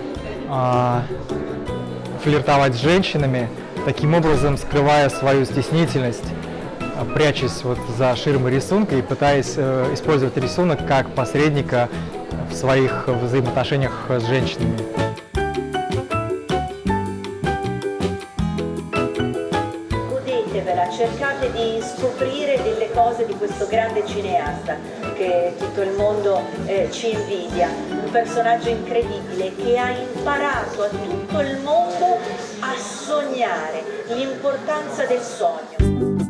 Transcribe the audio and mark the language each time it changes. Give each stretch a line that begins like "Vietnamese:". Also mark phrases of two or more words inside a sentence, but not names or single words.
Russian: флиртовать с женщинами, таким образом скрывая свою стеснительность, прячась вот за ширмой рисунка и пытаясь использовать рисунок как посредника в своих взаимоотношениях с женщинами.
Italian: Godetevela, cercate di scoprire delle cose di questo grande cineasta che tutto il mondo ci invidia, un personaggio incredibile che ha imparato a tutto il mondo a sognare, l'importanza del sogno.